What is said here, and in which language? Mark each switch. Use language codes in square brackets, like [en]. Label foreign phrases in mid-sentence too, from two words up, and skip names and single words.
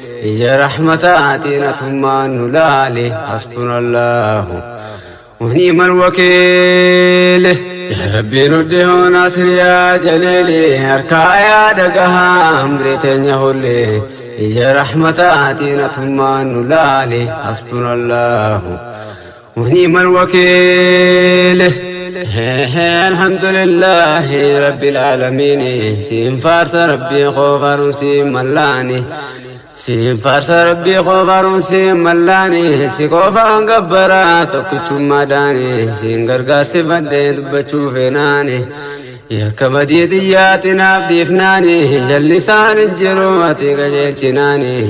[om] Ija rahmataa xiinatummaan nu laali, [ar] حسبنا الله ونعم الوكيل. [om] Yaa Rabbi, nuddi hoona siriyaa jaleeli, harkaa yaa dhagahaa, umrii teenya holli. Ija rahmataa xiinatummaan nu laali, [ar] حسبنا الله ونعم الوكيل. الحمد لله رب العالمين. [om] Siin faarsa Rabbii koo faaruun siin mallaani. Siin faarsa Rabbii koo faaruun siin mallaani. Si qofaan gabbaraa tokkichummaa daani. Siin gargaarsi fadhee dubbachuu feenaani. Yakka badii xiyyaati naaf dhiifnaani. Jalli isaan hin jiru ati qajeelchinaani.